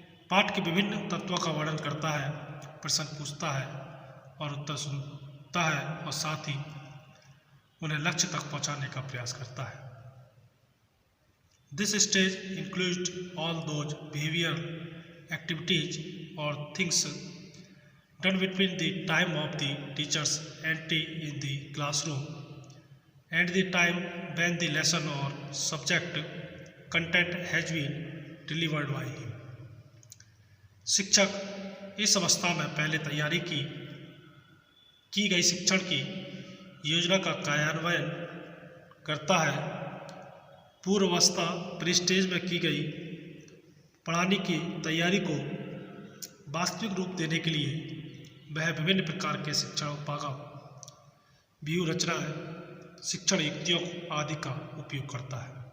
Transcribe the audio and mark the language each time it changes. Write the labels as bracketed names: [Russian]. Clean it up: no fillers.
[Hindi] पाठ के विभिन्न तत्वों का वर्णन करता है, प्रश्न पूछता है और उत्तर सुनता है और साथ ही उन्हें लक्ष्य तक पहुंचाने का प्रयास करता है। [English] This stage includes all those behavioral activities or things done between the time of the teacher's entry in the classroom and the time when the lesson or subject content has been delivered by him. [Hindi] शिक्षक इस अवस्था में पहले तैयारी की गई शिक्षण की योजना का कार्यान्वयन करता है। पूर्वावस्था प्री स्टेज में की गई पढ़ाने की तैयारी को वास्तविक रूप देने के लिए वह विभिन्न प्रकार के शिक्षण उपागम, व्यूह रचनाएं, शिक्षण युक्तियों आदि का उपयोग करता है।